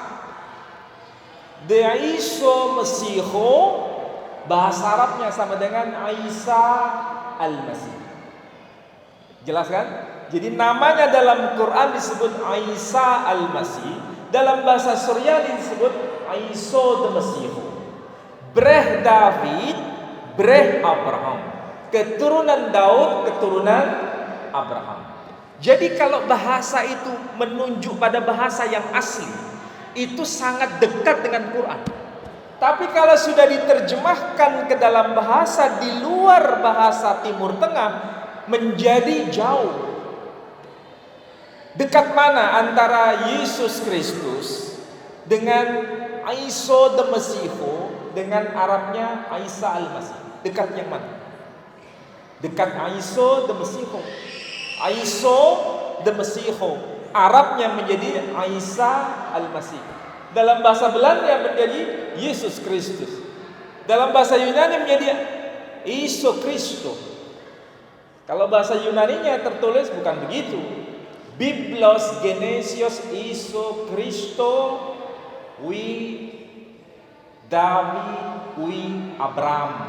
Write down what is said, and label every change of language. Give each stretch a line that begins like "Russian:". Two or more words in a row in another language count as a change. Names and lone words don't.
Indonesian: De Isa Mesiho bahasa Arabnya sama dengan Isa Al-Masih. Jelas kan? Jadi namanya dalam Quran disebut Isa Al-Masih, dalam bahasa Suryani disebut Isa de Mesiho.
Classical Syriac: ܒܪܗ ܕܘܝܕ ܒܪܗ ܐܒܪܗܡ.
Indonesian: Keturunan Daud, keturunan Abraham. Jadi kalau bahasa itu menunjuk pada bahasa yang asli, itu sangat dekat dengan Quran. Tapi kalau sudah diterjemahkan ke dalam bahasa di luar bahasa Timur Tengah, menjadi jauh. Dekat mana antara Yesus Kristus dengan Isa de Mesiho dengan Arabnya Isa Al-Masih? Dekat yang mana? Dekat Isa de Mesiho. Isa de Mesiho, Arabnya menjadi Isa Al-Masih. Dalam bahasa Belanda menjadi Yesus Kristus. Dalam bahasa Yunani menjadi Iso Kristo. Kalau bahasa Yunaninya tertulis bukan begitu.
Greek: Βίβλος Γενέσεως Ἰησοῦ Χριστοῦ υἱοῦ Δαυίδ υἱοῦ Ἀβραάμ.